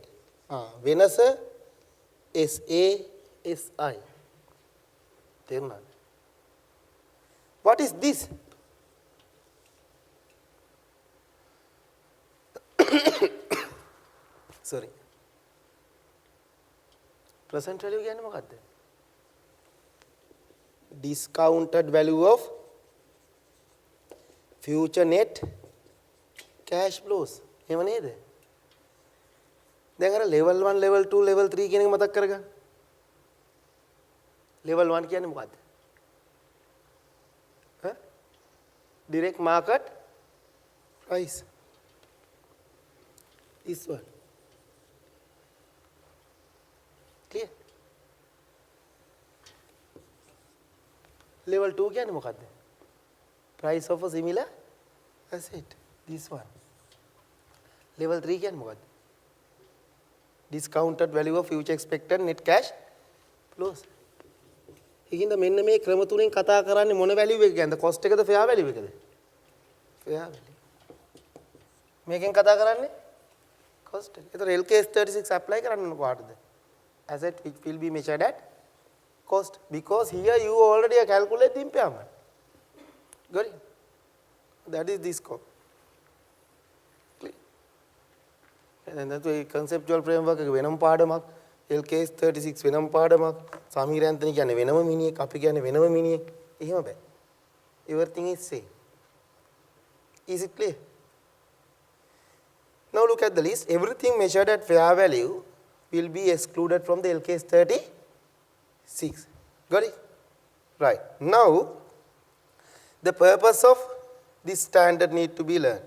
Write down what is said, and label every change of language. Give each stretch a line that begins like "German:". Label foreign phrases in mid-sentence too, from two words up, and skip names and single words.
Sinhala: වෙනස SA SI. තේරුණාද?
English: What is this? Sorry. Present value
Sinhala: කියන්නේ මොකක්ද?
English: Discounted value of future net cash flows.
Sinhala: එහෙම නේද? දැන් අර
English: level 1 level 2 level 3
Sinhala: කියන එක මතක් කරගන්න. level 1 කියන්නේ මොකද්ද?
English: Direct market price. This one. Clear?
Sinhala: Level 2 කියන්නේ මොකද්ද?
English: Price of a similar asset. This one. Level 3 කියන්නේ මොකද්ද? Discounted value of future expected net cash flows.
Sinhala: ඒකින්ද මෙන්න මේ ක්‍රම තුනෙන් කතා කරන්නේ මොන වැලියු එකකද? cost එකද
English: fair value
Sinhala: එකද?
English: fair value.
Sinhala: මේකෙන් කතා කරන්නේ cost එක. ඒතර LKS 36 apply කරන්න කොහටද?
English: asset which will be measured at cost, because here you already calculate the impairment. Got it? That is this scope. And that's why conceptual framework
Sinhala: එක වෙනම පාඩමක්, LKS 36 වෙනම පාඩමක්, සමීර ඇන්තනි කියන්නේ වෙනම මිනිහෙක්, අපි කියන්නේ වෙනම මිනිහෙක්. එහෙම බෑ.
English: Everything is same. Is it clear? Now look at the list. Everything measured at fair value will be excluded from the LKS 36. Got it? Right. Now, the purpose of this standard need to be learned.